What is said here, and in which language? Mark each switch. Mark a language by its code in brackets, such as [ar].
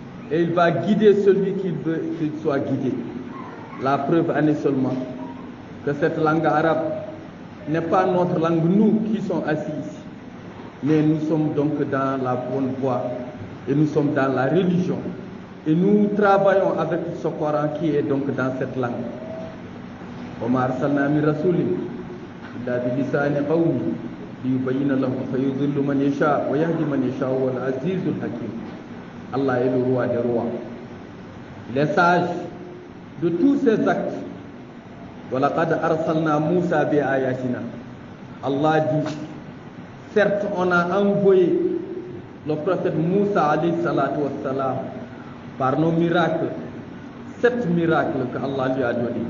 [fr] et il va guider celui qui veut qu'il soit guidé. La preuve en est seulement que cette langue arabe n'est pas notre langue, nous qui sommes assis ici, mais nous sommes donc dans la bonne voie et nous sommes dans la religion et nous travaillons avec ce Coran qui est donc dans cette langue. [ar] وما أرسلنا من رسول إلا بلسان قومه ليبين لهم فيضل من يشاء ويهدي من يشاء هو العزيز الحكيم. [fr] Allah est le roi des rois. Les sages de tous ces actes. [ar] وَلَقَدْ أَرْسَلْنَا مُوسَى بِآيَاتِنَا. [fr] Allah dit, certes on a envoyé le prophète Moussa alayhi salatu wassalam par nos miracles, 7 miracles que Allah lui a donnés.